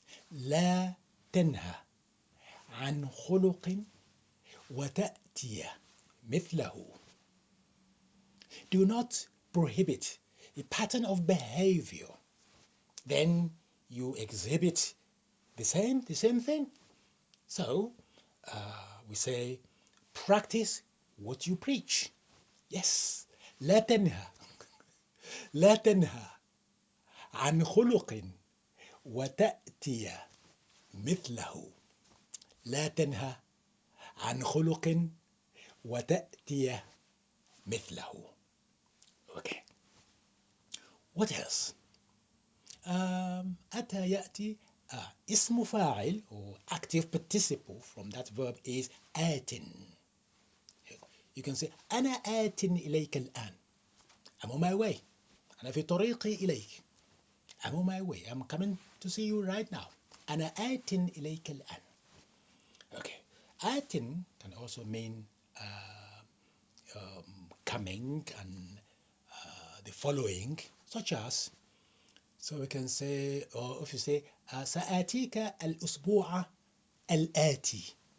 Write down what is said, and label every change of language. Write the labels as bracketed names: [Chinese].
[Arabic] لا تنهى عن خلق وتأتي مثله. [English] Do not prohibit a pattern of behavior, then you exhibit the same thing. So we say, practice what you preach. Yes. [Arabic] لا تنهى لا تنهى عن خلق وتأتي مثله. لا تنهى عن خلق وتأتي مثله. [English] Okay. What else? [Arabic] أتى يأتي. اسم فاعل [English] or active participle from that verb is آتٍ. You can say [Arabic] أنا آتٍ إليك الآن. [English] I'm on my way. [Arabic] أنا في طريقي إليك. [English] I'm on my way. I'm coming to see you right now. [Arabic] أنا آتٍ إليك الآن. [English] Okay. آتٍ can also mean coming and the following, such as, so we can say, or if you say [Arabic] سآتيك الأسبوع الآتي.